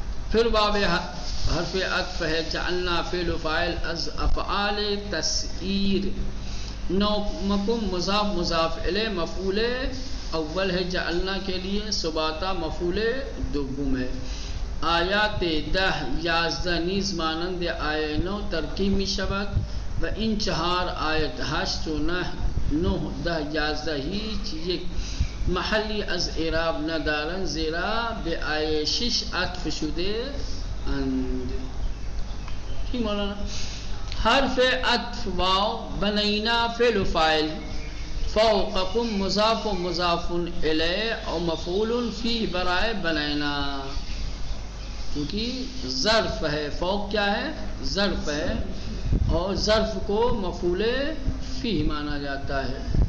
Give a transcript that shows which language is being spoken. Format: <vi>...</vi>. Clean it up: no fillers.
<ur>پھر باب حرف عطف ہے، جعلنا فعل و فاعل از افعال تسعیر. نومکم مضاف مضاف الیہ مفعول اول ہے جعلنا کے لیے، سباتا مفعول دوم ہے.</ur> <fa>آیات 10 11 نیز مانند آیہ 9 ترکیب می شود و این 4 آیت 8 و 9 10 11 هیچ یک محلی از اعراب ندارند زیرا به آیه 6 عطف شده اند.</fa> <ur>کی مولانا؟ حرف عطف واو بنینا فعل و فاعل، فوقکم مضاف و مضاف الیہ اور مفعول فی برائے بنینا، کیونکہ ظرف ہے. فوق کیا ہے؟ ظرف ہے اور ظرف کو مفعول فی مانا جاتا ہے.</ur>